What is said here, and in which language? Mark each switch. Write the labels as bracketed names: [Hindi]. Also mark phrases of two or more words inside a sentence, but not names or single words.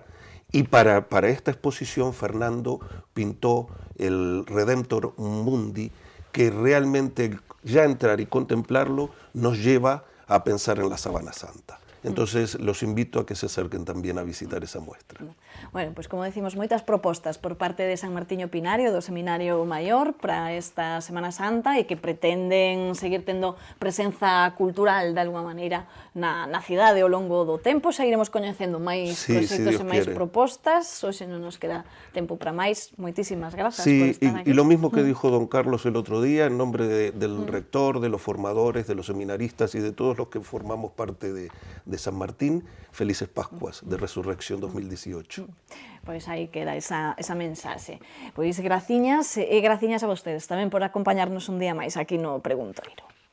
[Spanish] Y para esta exposición Fernando pintó el Redemptor Mundi, que realmente ya entrar y contemplarlo nos lleva a pensar en la Sábana Santa. Entonces, los invito a que se acerquen también a visitar esa muestra. Bueno, pues como decimos, [Galician] moitas propostas por parte de San Martiño Pinario, do Seminario Maior, para esta Semana Santa e que pretenden seguir tendo presenza cultural de alguma maneira na cidade ao longo do tempo. Seguiremos coñecendo máis proxectos e máis propostas. Hoxe non nos queda tempo para máis. Moitísimas grazas por estar aquí. [Spanish] Y lo mismo que dijo don Carlos el otro día, en nombre del rector, de los formadores, de los seminaristas y de todos los que formamos parte de San Martín, felices Pascuas de Resurrección 2018. [Galician] Pois aí queda esa mensaxe. Pois graciñas e graciñas a vostedes tamén por acompañarnos un día máis aquí no Preguntoiro.